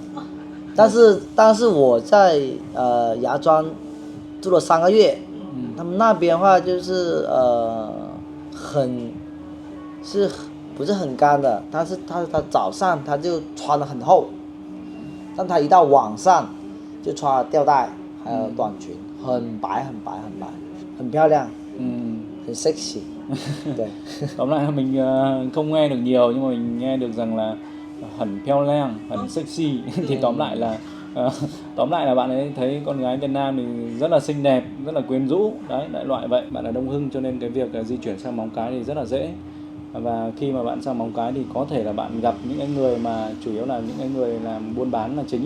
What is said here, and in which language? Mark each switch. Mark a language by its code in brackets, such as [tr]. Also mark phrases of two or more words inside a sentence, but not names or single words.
[zh] 但是我在芽庄住了3个月，他们那边的话就是不是很干的，他早上他就穿得很厚，但他一到晚上就穿了吊带还有短裙，很白，很漂亮，很 sexy。对。 [vi] Tóm lại là mình không nghe được nhiều nhưng mà mình nghe được rằng là [zh] 很漂亮，很sexy. [vi] Thì tóm lại là bạn ấy thấy con gái Việt Nam thì rất là xinh đẹp, rất là quyến rũ. Đấy, đại loại vậy. Bạn ở Đông Hưng cho nên cái việc di chuyển sang Móng Cái thì rất là dễ. Và khi mà bạn sang Móng Cái thì có thể là bạn gặp những cái người mà chủ yếu là những cái người làm buôn bán là chính ấy.